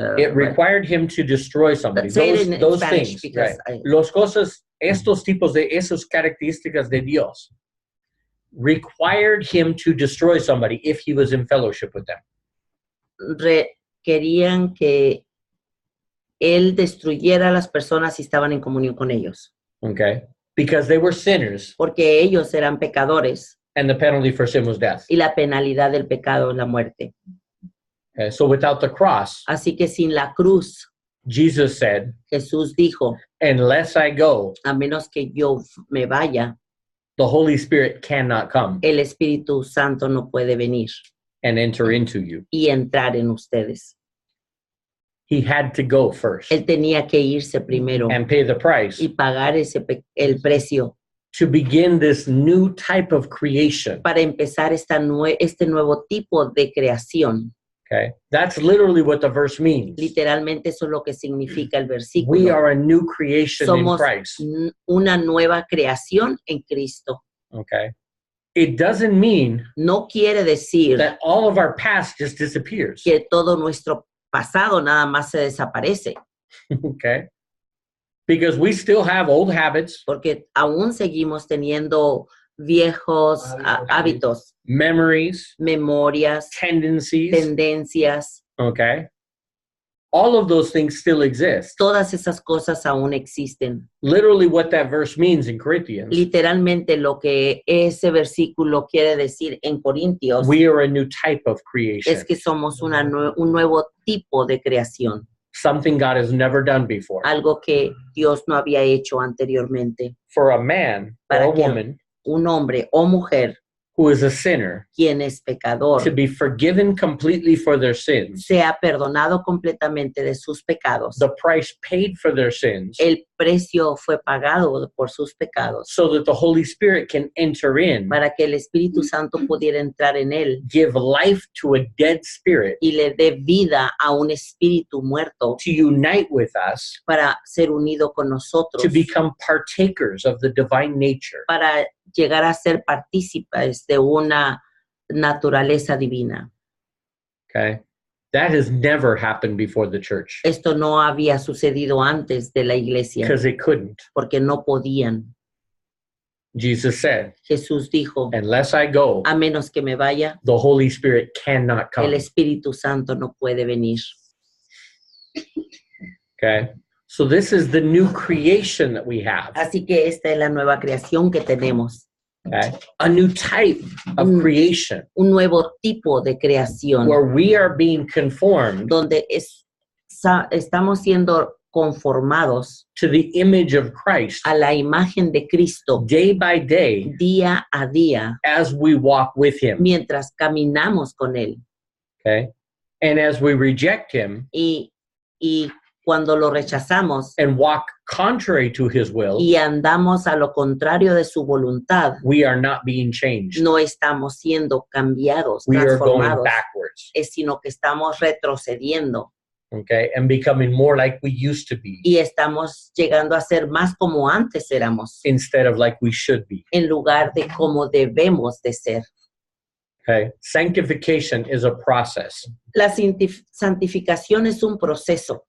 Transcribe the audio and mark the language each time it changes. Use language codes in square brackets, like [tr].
[en] It required him to destroy somebody. Say it in Those Spanish things, because right. [es] Los cosas, estos tipos de esas características de Dios [en] required him to destroy somebody if he was in fellowship with them. [es] querían que él destruyera a las personas si estaban en comunión con ellos, [en] Okay? Because they were sinners [es] porque ellos eran pecadores [en] and the penalty for sin was death. [es] y la penalidad del pecado es la muerte. [en] Okay? So without the cross, [es] Así que sin la cruz, [en] Jesus said, [es] Jesús dijo, [en] unless I go, [es] a menos que yo me vaya, [en] the Holy Spirit cannot come [es] el Espíritu Santo no puede venir [en] and enter into you. [es] y entrar en ustedes. [en] He had to go first [es] Él tenía que irse primero [en] and pay the price [es] y pagar el precio [en] to begin this new type of creation. [es] para empezar este nuevo tipo de creación. [en] Okay? That's literally what the verse means. [es] Literalmente eso es lo que significa el [en] We [es] versículo. [en] are a new creation in [es] Somos [en] Christ. [es] una nueva creación en Cristo. [en] Okay? It doesn't mean [es] No quiere decir [en] that all of our past just disappears. [es] que todo nuestro pasado nada más se desaparece, [en] Okay? Because we still have old habits, [es] porque aún seguimos teniendo viejos hábitos, [en] memories, [es] memorias, [en] tendencies. [es] tendencias. [en] Okay? All of those things still exist. [es] Todas esas cosas aún existen. [en] Literally what that verse means in Corinthians, [es] Literalmente lo que ese versículo quiere decir en Corintios [en] we are a new type of creation. [es] es que somos un nuevo tipo de creación, [en] Something God has never done before. [es] algo que Dios no había hecho anteriormente. [en] For a man or [es] Para [en] a [es] que [en] woman [es] un hombre o mujer [en] who is a sinner, [es] quien es pecador, [en] to be forgiven completely for their sins, [es] sea perdonado completamente de sus pecados. [en] the price paid for their sins, [es] El precio fue pagado por sus pecados [en] so that the Holy Spirit can enter in, [es] para que el Espíritu Santo pudiera entrar en él [en] give life to a dead spirit, [es] y le dé vida a un espíritu muerto [en] to unite with us, [es] para ser unido con nosotros, [en] to become partakers of the divine nature. [es] para llegar a ser partícipes de una naturaleza divina. [en] Okay? That has never happened before the church [es] Esto no había sucedido antes de la iglesia [en] because it couldn't. [es] porque no podían. [en] Jesus said, [es] Jesús dijo, [en] unless I go, [es] a menos que me vaya, [en] the Holy Spirit cannot [es] el [en] come. [es] Espíritu Santo no puede venir. [en] Okay? So this is the new creation that we have. [es] Así que esta es la nueva creación que tenemos, [en] Okay? A new type of creation [es] un nuevo tipo de creación, [en] where we are being conformed [es] donde estamos siendo conformados [en] to the image of Christ [es] a la imagen de Cristo [en] day by day [es] día a día, [en] as we walk with him. [es] mientras caminamos con Él. [en] Okay? And as we reject him [es] Y cuando lo rechazamos [en] and walk contrary to his will, [es] y andamos a lo contrario de su voluntad, [en] we are not being changed. [es] no estamos siendo cambiados, [en] We are going [es] transformados, [en] backwards. [es] sino que estamos retrocediendo [en] Okay? And becoming more like we used to be [es] y estamos llegando a ser más como antes éramos, [en] instead of like we should be. [es] en lugar de como debemos de ser. [en] Okay? Sanctification is a process [es] La santificación es un proceso